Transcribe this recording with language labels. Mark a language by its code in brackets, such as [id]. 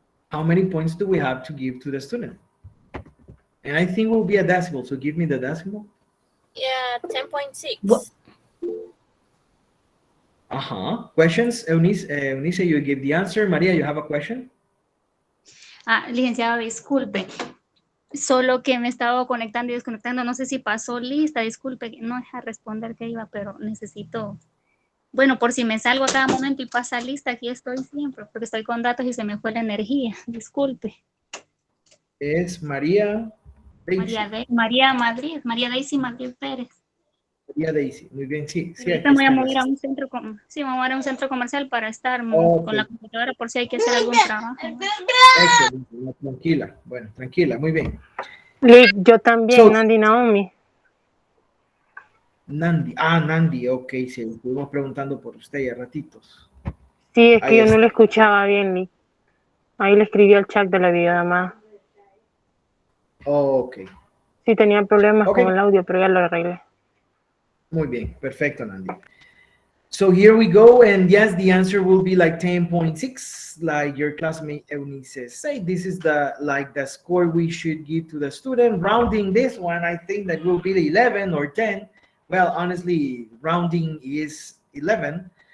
[en] How many points do we have to give to the student? And I think it will be a decimal. So give me the decimal. Yeah, 10.6. Questions? Eunice, you gave the answer. Maria, you have a question? [es] Licenciado, disculpe. Solo que me estaba conectando y desconectando. No sé si pasó lista. Disculpe, no deja responder que iba, pero necesito... Bueno, por si me salgo a cada momento y pasa lista, aquí estoy siempre, porque estoy con datos y se me fue la energía. Disculpe. Es María Daisy. María Daisy Madrid Pérez. María Daisy, muy bien, sí. Ahorita me voy a mover a un centro, me voy a mover a un centro comercial para estar con la computadora por si hay que hacer algún trabajo. Excelente, tranquila. Bueno, tranquila, muy bien. Yo también, Nandi Naomi. Nandi, ok, sí, estuvimos preguntando por usted ya ratitos. Sí, es que yo no lo escuchaba bien, Lee. Ahí le escribí al chat de la videollamada. Ok. Sí, tenía problemas con el audio, pero ya lo arreglé. Muy bien, perfecto, Nandi. [en] So here we go, and yes, the answer will be like 10.6, like your classmate Eunice said. This is the score we should give to the student. Rounding this one, I think that will be the 11 or 10. Well, honestly, rounding is 11.